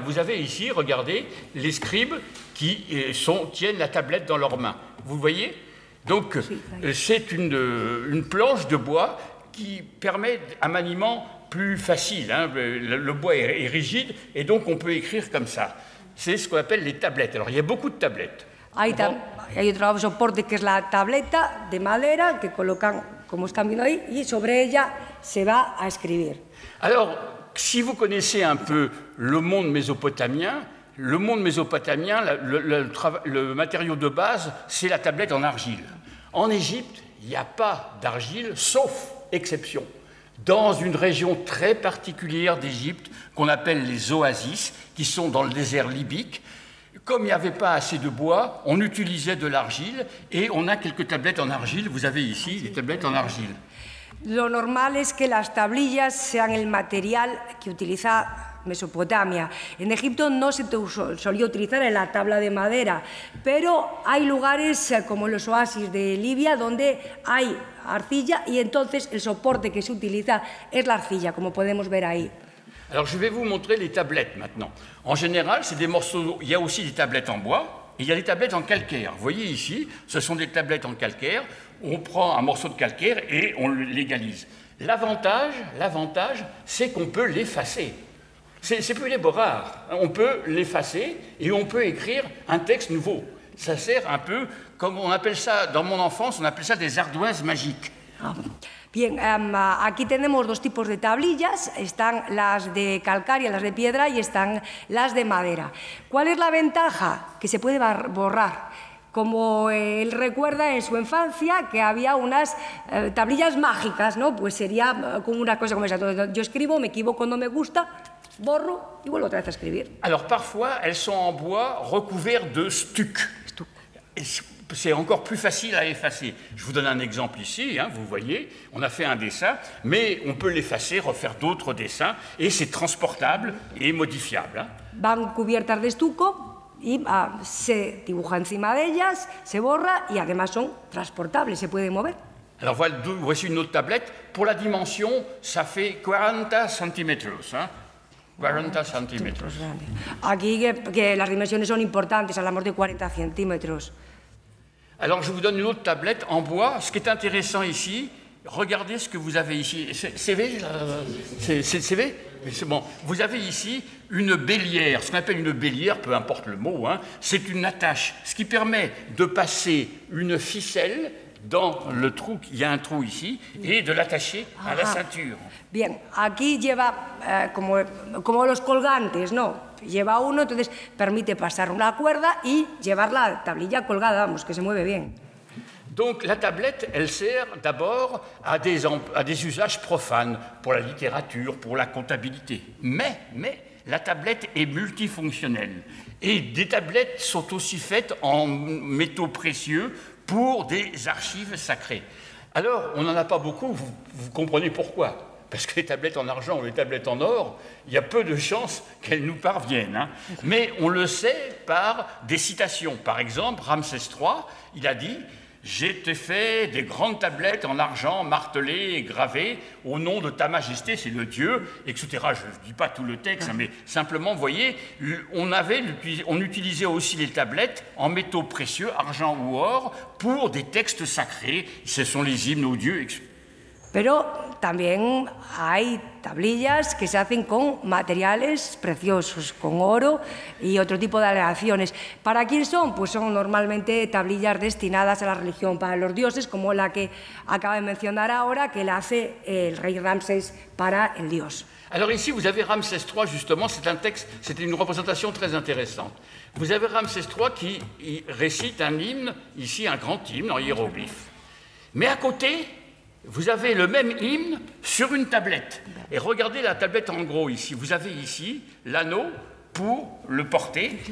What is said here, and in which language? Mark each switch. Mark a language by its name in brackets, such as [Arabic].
[French] Vous avez ici, regardez, les scribes qui tiennent la tablette dans leurs mains. Vous voyez? Donc, c'est une planche de bois qui permet un maniement plus facile. Hein. Le bois est rigide et donc on peut écrire comme ça. C'est ce qu'on appelle les tablettes. Alors, il y a beaucoup de tablettes. [Spanish] Hay otro soporte que es la tableta de madera que colocan, como están viendo ahí, y sobre ella se va a escribir. [French] Alors, si vous connaissez un peu le monde mésopotamien, le matériau de base, c'est la tablette en argile. En Égypte, il n'y a pas d'argile, sauf exception. Dans une région très particulière d'Égypte, qu'on appelle les oasis, qui sont dans le désert libyque, comme il n'y avait pas assez de bois, on utilisait de l'argile et on a quelques tablettes en argile. Vous avez ici des tablettes en argile. [Spanish] Lo normal es que las tablillas sean el material que utiliza Mesopotamia. En Egipto no se solía utilizar en la tabla de madera, pero hay lugares como los oasis de Libia donde hay arcilla y entonces el soporte que se utiliza es la arcilla, como podemos ver ahí. [French] Alors je vais vous montrer les tablettes maintenant. En général, c'est des morceaux. Il y a aussi des tablettes en bois et il y a des tablettes en calcaire. Vous voyez ici, ce sont des tablettes en calcaire. On prend un morceau de calcaire et on l'égalise. L'avantage, c'est qu'on peut l'effacer. C'est plus les borards. On peut l'effacer et on peut écrire un texte nouveau. Ça sert un peu, comme on appelle ça, dans mon enfance, on appelle ça des ardoises magiques. [Spanish] Bien, aquí tenemos dos tipos de tablillas, están las de calcárea, las de piedra y están las de madera. ¿Cuál es la ventaja? Que se puede borrar. Como él recuerda en su infancia que había unas tablillas mágicas, ¿no? Pues sería como una cosa como esa. Entonces, yo escribo, me equivoco, no me gusta, borro y vuelvo otra vez a escribir. [French] Alors parfois, elles sont en bois recouvertes de stuc. C'est encore plus facile à effacer. Je vous donne un exemple ici, hein, vous voyez, on a fait un dessin, mais on peut l'effacer, refaire d'autres dessins, et c'est transportable et modifiable. Hein. [Spanish] Van cubiertas de estuco y se dibuja encima de ellas, se borra y además son transportables, se pueden mover. [French] Alors voici une autre tablette. Pour la dimension, ça fait [Spanish] 40 centímetros. Hein. 40 centímetros. Aquí que las dimensiones son importantes, hablamos de 40 centímetros. [French] Alors, je vous donne une autre tablette en bois. Ce qui est intéressant ici, regardez ce que vous avez ici. C'est V? C'est bon. Vous avez ici une bélière. Ce qu'on appelle une bélière, peu importe le mot, hein, c'est une attache. Ce qui permet de passer une ficelle dans le trou, il y a un trou ici, et de l'attacher à la ceinture. [Spanish] Bien, aquí lleva como los colgantes, ¿no? Lleva uno, entonces permite pasar una cuerda y llevar la tablilla colgada, vamos, que se mueve bien. [French] Donc la tablette, elle sert d'abord à des usages profanes, pour la littérature, pour la comptabilité. Mais la tablette est multifonctionnelle. Et des tablettes sont aussi faites en métaux précieux pour des archives sacrées. Alors, on n'en a pas beaucoup, vous comprenez pourquoi. Parce que les tablettes en argent ou les tablettes en or, il y a peu de chances qu'elles nous parviennent. Hein. Mais on le sait par des citations. Par exemple, Ramsès III, il a dit « J'ai fait des grandes tablettes en argent martelées et gravées au nom de ta majesté, c'est le Dieu, etc. » Je ne dis pas tout le texte, mais simplement, vous voyez, on utilisait aussi les tablettes en métaux précieux, argent ou or, pour des textes sacrés. Ce sont les hymnes aux dieux, etc. [Spanish] Pero también hay tablillas que se hacen con materiales preciosos, con oro y otro tipo de aleaciones. ¿Para quién son? Pues son normalmente tablillas destinadas a la religión, para los dioses, como la que acaba de mencionar ahora, que la hace el rey Ramsés para el dios. [French] Alors ici, vous avez Ramsès III, justement, c'est un texte, c'était une représentation très intéressante. Vous avez Ramsès III qui récite un hymne, ici un grand hymne en hiéroglyphe. Mais à côté, vous avez le même hymne sur une tablette. Et regardez la tablette en gros ici. Vous avez ici l'anneau pour le porter.